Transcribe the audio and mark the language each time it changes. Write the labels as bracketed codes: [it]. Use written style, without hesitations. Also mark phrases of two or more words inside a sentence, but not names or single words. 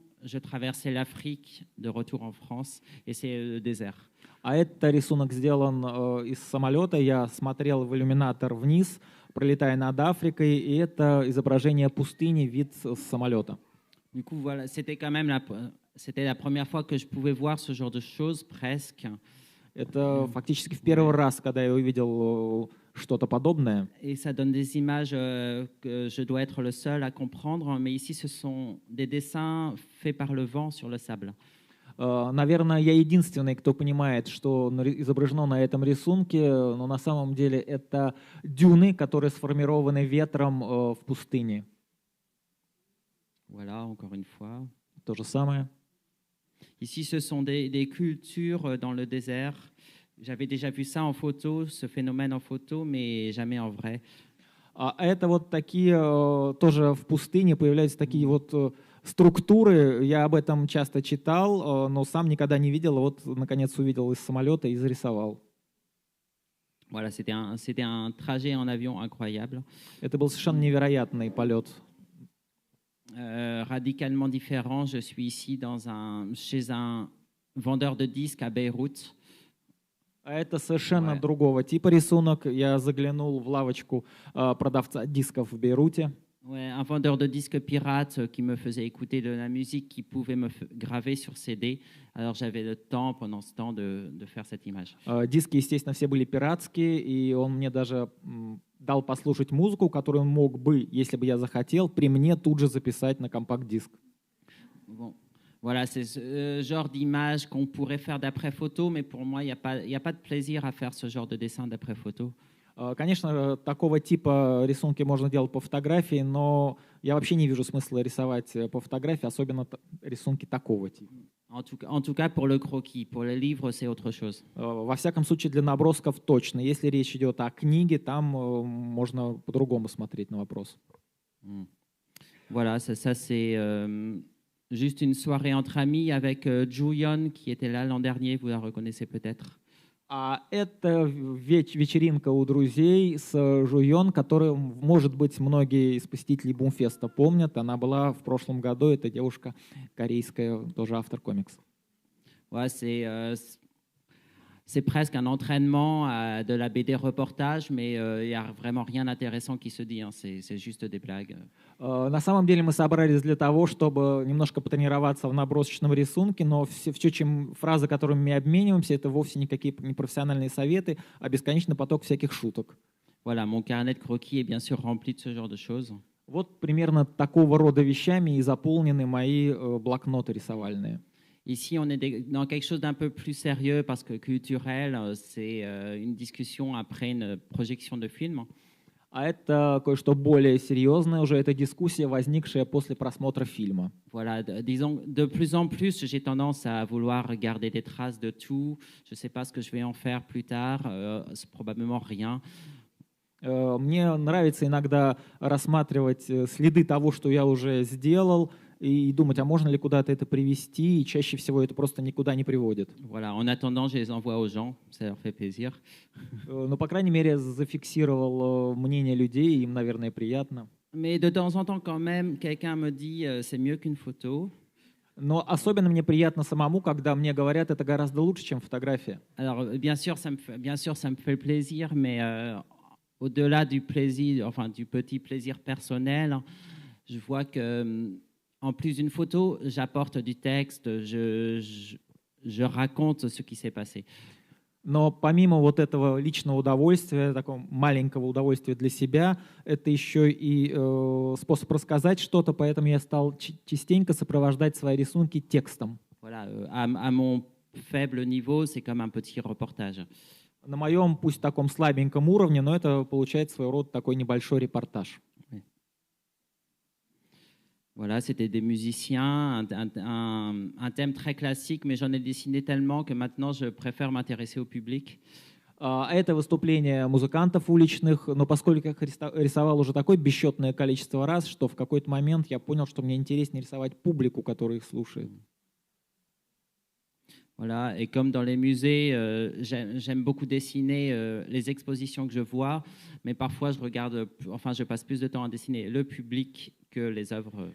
[fr] Je traversais l'Afrique de retour en France, et c'est le désert. [ru] А это рисунок сделан из самолета. Я смотрел в иллюминатор вниз, пролетая над Африкой, и это изображение пустыни, вид с самолета. [fr] Du coup, voilà, c'était quand même c'était la première fois que je pouvais voir ce genre de choses, presque. [ru] Это фактически в первый раз, когда я увидел что-то подобное. [fr] Et ça donne des images que je dois être le seul à comprendre, mais ici, ce sont des dessins faits par le vent sur le sable. [ru] Наверное, я единственный, кто понимает, что изображено на этом рисунке, но на самом деле это дюны, которые сформированы ветром в пустыне. [fr] Voilà, encore une fois. [ru] То же самое. [fr] Ici, ce sont des cultures dans le désert. J'avais déjà vu ça en photo, ce phénomène en photo, mais jamais en vrai. [ru] А это вот такие, тоже в пустыне появляются такие вот структуры. Я об этом часто читал, но сам никогда не видел. Вот, наконец, увидел из самолета и зарисовал. [fr] Voilà, c'était un trajet en avion incroyable. [ru] Это был совершенно невероятный полет. [fr] Radicalement différent, je suis ici chez un vendeur de disques à Beyrouth. [ru] А это совершенно другого типа рисунок. Я заглянул в лавочку продавца дисков в Бейруте. [fr] Ouais, un vendeur de disques pirate qui me faisait écouter de la musique qui pouvait graver sur CD. Alors j'avais le temps pendant ce temps de faire cette image. [ru] Диски, естественно, все были пиратские, и он мне даже дал послушать музыку, которую он мог бы, если бы я захотел, при мне тут же записать на компакт-диск. [fr] Bon. Voilà, c'est ce genre d'image qu'on pourrait faire d'après photo, mais pour moi, il n'y a pas de plaisir à faire ce genre de dessin d'après photo. [ru] Конечно, такого типа рисунки можно делать по фотографии, но я вообще не вижу смысла рисовать по фотографии, особенно рисунки такого типа. [fr] En tout cas, pour le croquis. Pour les livres, c'est autre chose. [ru] Во всяком случае, для набросков точно. Если речь идет о книге, там можно по-другому смотреть на вопрос. [fr] Voilà, ça c'est juste une soirée entre amis avec Juyon qui était là l'an dernier, vous la reconnaissez peut-être. [ru] А это вечеринка у друзей с Жуйон, которую, может быть, многие из посетителей Бумфеста помнят. Она была в прошлом году. Это девушка корейская, тоже автор комиксов. [fr] Ouais, c'est presque un entraînement de la BD reportage, mais il n'y a vraiment rien d'intéressant qui se dit. Hein. C'est juste des blagues. [ru] На самом деле мы собрались для того, чтобы немножко потренироваться в набросочном рисунке, но фразы, которыми мы обмениваемся, это вовсе никакие не профессиональные советы, а бесконечный поток всяких шуток. [fr] Voilà, mon carnet de croquis est bien sûr rempli de ce genre de choses. [ru] Вот примерно такого рода вещами и заполнены мои блокноты рисовальные. [fr] Ici, on est dans quelque chose d'un peu plus sérieux parce que culturel, c'est une discussion après une projection de film. [ru] А это кое-что более серьезное, уже это дискуссия, возникшая после просмотра фильма. [fr] Voilà, disons, de plus en plus, j'ai tendance à vouloir garder des traces de tout. Je ne sais pas ce que je vais en faire plus tard, c'est probablement rien. [ru] Мне нравится иногда рассматривать следы того, что я уже сделал, и думать, а можно ли куда-то это привести, и чаще всего это просто никуда не приводит. [fr] Voilà, en attendant, je les envoie aux gens, ça leur fait plaisir. [ru] Но, по крайней мере, зафиксировал мнение людей, им, наверное, приятно. [fr] Mais de temps en temps, quand même, quelqu'un me dit c'est mieux qu'une photo. [ru] Но особенно мне приятно самому, когда мне говорят, это гораздо лучше, чем фотография. [fr] Alors, bien sûr, ça me fait plaisir, mais au-delà du plaisir, enfin du petit plaisir personnel, je vois que en plus d'une photo, j'apporte du texte, je raconte ce qui s'est passé. [ru] Но помимо вот этого личного удовольствия, такого маленького удовольствия для себя, это еще и способ рассказать что-то, поэтому я стал частенько сопровождать свои рисунки текстом. [fr] Voilà, à mon faible niveau, c'est comme un petit reportage. [ru] На моем, пусть таком слабеньком уровне, но это получается своего рода такой небольшой репортаж. [fr] Voilà, c'était des musiciens, un thème très classique, mais j'en ai dessiné tellement que maintenant je préfère m'intéresser au public. [ru] Это выступление музыкантов уличных, но поскольку я рисовал уже такое бесчетное количество раз, что в какой-то момент я понял, что мне интереснее рисовать публику, которая их слушает. [fr] Voilà, et comme dans les musées, j'aime beaucoup dessiner les expositions que je vois, mais parfois je passe plus de temps à dessiner le public que les œuvres.